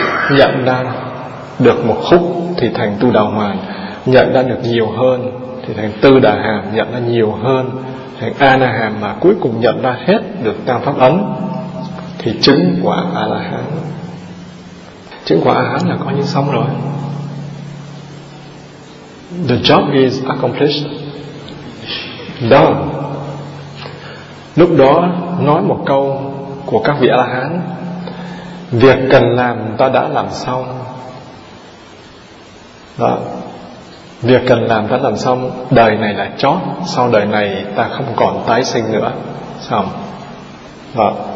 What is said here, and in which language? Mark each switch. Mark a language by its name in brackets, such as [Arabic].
[Vietnamese] Nhận ra được một khúc thì thành tu đào hoàn. Nhận ra được nhiều hơn thì thành tư đà hàm, nhận ra nhiều hơn thành a la hàm, mà cuối cùng nhận ra hết được tam pháp ấn thì chứng quả a la hán. Chứng quả a la hán là coi như xong rồi. [English] The job is accomplished, done. [Vietnamese] Lúc đó nói một câu của các vị a la hán: việc cần làm ta đã làm xong. Đó, việc cần làm ta làm xong, đời này là chót, sau đời này ta không còn tái sinh nữa, xong. Đó,